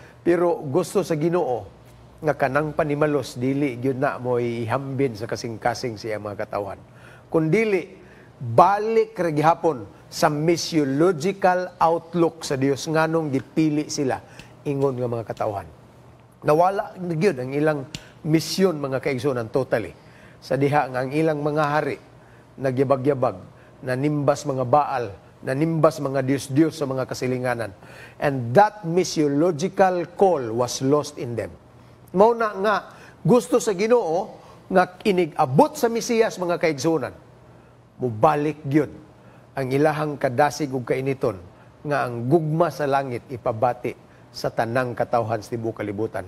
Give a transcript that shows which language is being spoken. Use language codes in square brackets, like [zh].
[ceb] Pero gusto sa Ginoo nga kanang panimalos, dili gyud na mo ihambin sa kasing-kasing siya, mga katawan. Kundili, balik ra gihapon sa missiological outlook sa Dios, nganong gipili sila ingon nga mga katawhan. Nawala na gyud ang ilang misyon, mga kaigsunan, totally. Sa diha nga ang ilang mga hari nagyabag-yabag, nanimbas mga Baal, nanimbas mga Diyos-Diyos sa mga kasilinganan. [en] And that missiological call was lost in them. [ceb] Mao na nga gusto sa Ginoo nga inigabot sa Mesiyas, mga kaigsunan, mubalik gyud ang ilahang kadasig ug kainiton nga ang gugma sa langit ipabati sa tanang katawhan sa tibuok kalibutan.